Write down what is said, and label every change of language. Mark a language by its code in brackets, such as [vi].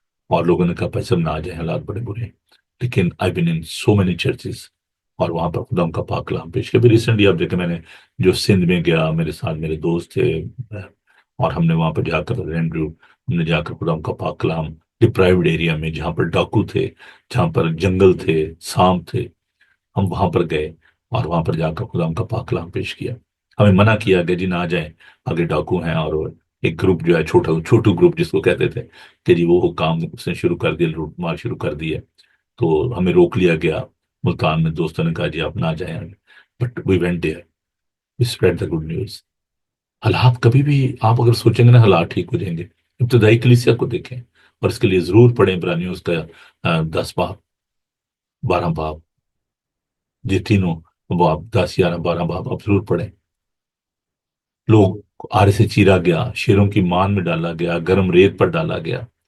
[ur] اور لوگوں نے کہا بھائی صاحب نہ آ جائیں، حالات بڑے برے ہیں، [en] لیکن I been in so many churches, [ur] اور وہاں پر خدا ان کا پاک کلام پیش کیا. ابھی ریسنٹلی آپ دیکھیں، میں نے جو سندھ میں گیا، میرے ساتھ میرے دوست تھے، اور ہم نے وہاں پہ جا کر رینڈرو، ہم نے جا کر خدا ان کا پاک کلام ڈپرائیوڈ ایریا میں جہاں پر ڈاکو تھے، جہاں پر جنگل تھے، سانپ تھے، ہم وہاں پر گئے اور وہاں پر جا کر خدا ان کا پاک کلام پیش کیا. ہمیں منع کیا کہ جی نہ جائیں، آگے ڈاکو ہیں، اور ایک گروپ جو ہے چھوٹا چھوٹو گروپ جس کو کہتے تھے، کہ جی وہ کام اس نے شروع کر دیا، لوٹ مار شروع کر دی ہے. تو ہمیں روک لیا گیا ملتان میں. دوستوں نے کہا جی آپ نہ جائیں آگے. [en] But we went there, we spread the good news. [ur] حالات کبھی بھی آپ اگر سوچیں گے نا حالات ٹھیک ہو جائیں گے. ابتدائی کلیسیا کو دیکھیں، اور اس کے لیے ضرور پڑھیں عبرانیوں اس کا 10 باب، 12 باب، یہ تینوں باب، 10 11 12 باب آپ ضرور پڑھیں. لوگ آرے سے چیرا گیا، شیروں کی مان میں ڈالا گیا، گرم ریت پر ڈالا گیا.